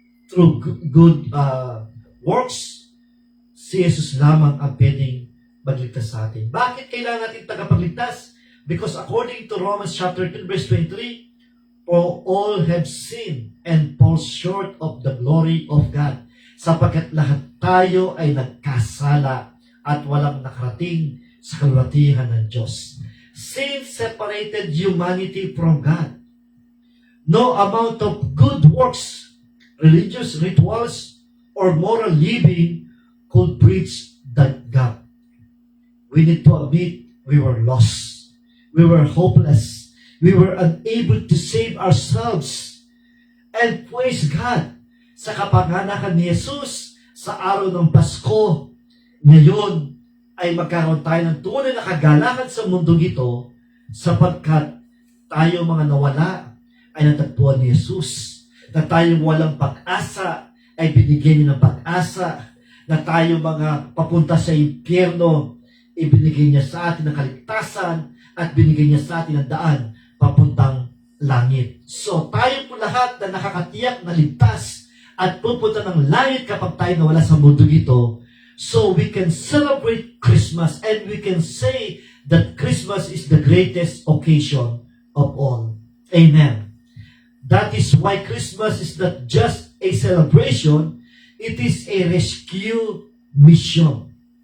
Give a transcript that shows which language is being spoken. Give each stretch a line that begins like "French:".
English: through good works,
Filipino: si Jesus lamang ang pwedeng magligtas sa atin. Bakit kailangan natin tagapagligtas?
English: Because according to Romans chapter 10 verse 23, for all have sinned and fall short of the glory of God.
Filipino: Sapagkat lahat tayo ay nagkasala at walang nakarating sa kalwatihan ng Diyos.
English: Sin separated humanity from God. No amount of good works, religious rituals, or moral living could bridge that gap. We need to admit we were lost. We were hopeless. We were unable to save ourselves. And praise God,
Filipino: sa kapanganakan ni Jesus sa araw ng Pasko, ngayon ay magkaroon tayo ng tunay na kagalakan sa mundong ito sapagkat tayo mga nawala ay natagpuan ni Jesus. Na tayo walang pag-asa ay binigyan niya ng pag-asa. Na tayo mga papunta sa impyerno, ibinigay niya sa atin ng kaligtasan at binigay niya sa atin ang daan papuntang langit. So tayo po lahat na nakakatiyak na ligtas at pupunta ng langit kapag tayo nawala sa mundo ito.
English: So we can celebrate Christmas and we can say that Christmas is the greatest occasion of all. Amen. That is why Christmas is not just a celebration, it is a rescue mission.